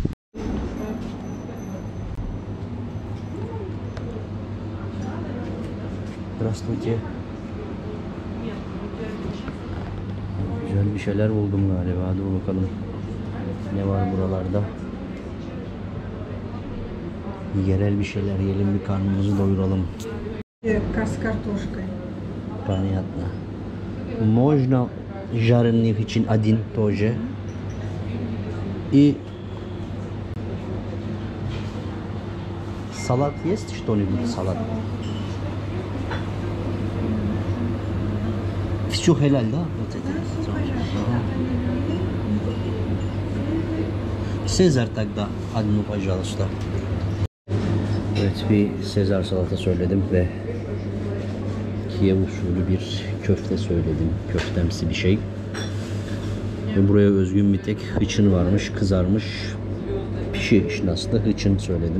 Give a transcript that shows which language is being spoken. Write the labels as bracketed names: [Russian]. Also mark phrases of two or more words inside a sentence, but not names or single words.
[Russian] Здравствуйте. [Turkish] Güzel bir şeyler buldum galiba. Dur bakalım ne var buralarda. Yerel bir şeyler yiyelim, bir karnımızı doyuralım. [Russian] С картошкой. Понятно. Можно жареных için один тоже. И салат есть что-нибудь? Салат. Все helal да? Вот это. Sezar тогда одну, пожалуйста. [Turkish] Evet, bir Sezar salata söyledim ve Kiev usulü bir köfte söyledim. Köftemsi bir şey. Ve buraya özgün bir tek hıçın varmış, kızarmış pişi şinaslı hıçın söyledim.